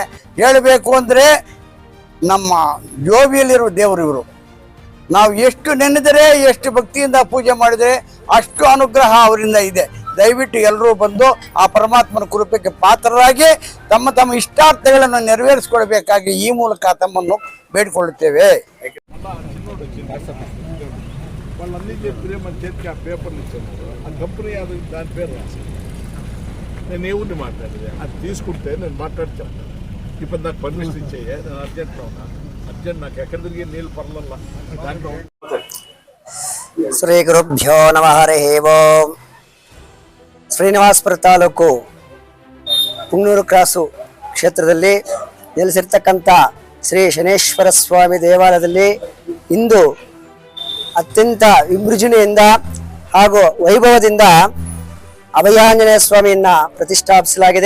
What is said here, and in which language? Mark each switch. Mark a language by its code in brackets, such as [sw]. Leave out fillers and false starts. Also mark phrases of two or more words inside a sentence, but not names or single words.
[kn] ಹೇಳಬೇಕು ಅಂದರೆ ನಮ್ಮ ಜೋಬಿಯಲ್ಲಿರುವ ದೇವರು ಇವರು. ನಾವು ಎಷ್ಟು ನೆನೆದರೆ, ಎಷ್ಟು ಭಕ್ತಿಯಿಂದ ಪೂಜೆ ಮಾಡಿದರೆ ಅಷ್ಟು ಅನುಗ್ರಹ ಅವರಿಂದ ಇದೆ. ದಯವಿಟ್ಟು ಎಲ್ಲರೂ ಬಂದು ಆ ಪರಮಾತ್ಮನ ಕೃಪೆಗೆ ಪಾತ್ರರಾಗಿ ತಮ್ಮ ತಮ್ಮ ಇಷ್ಟಾರ್ಥಗಳನ್ನು ನೆರವೇರಿಸಿಕೊಳ್ಬೇಕಾಗಿ ಈ ಮೂಲಕ తమ్మನ್ನು ಬೇಡಿಕೊಳ್ಳುತ್ತೇವೆ. [te] వాళ్ళన్నీ ప్రేమ చేతికి ఆ పేపర్లు ఇచ్చాను. ఆ కంపెనీ అది దాని పేరు రాసి నేను ఎవరిని మాట్లాడేది అది తీసుకుంటే నేను మాట్లాడి చెప్తాను. ఇప్పుడు నాకు పర్మిషన్ ఇచ్చేయ, నేను అర్జెంట్లో ఉన్నా. అర్జెంట్ నాకు ఎక్కడ తిరిగి నీళ్ళు పర్లల్లా దాంట్లో. [sa] ಶ್ರೀ ಗುರುಭ್ಯೋ ನಮಃ. ಹರಿ ಓಂ. [kn] ಶ್ರೀನಿವಾಸಪುರ ತಾಲೂಕು ಪುಂಗನೂರು ಕ್ರಾಸು ಕ್ಷೇತ್ರದಲ್ಲಿ ನೆಲೆಸಿರ್ತಕ್ಕಂಥ ಶ್ರೀ ಶನೇಶ್ವರ ಸ್ವಾಮಿ ದೇವಾಲಯದಲ್ಲಿ ಇಂದು ಅತ್ಯಂತ ವಿಜೃಂಭಣೆಯಿಂದ ಹಾಗೂ ವೈಭವದಿಂದ ಅಭಯಾಂಜನೇಯ ಸ್ವಾಮಿಯನ್ನ ಪ್ರತಿಷ್ಠಾಪಿಸಲಾಗಿದೆ.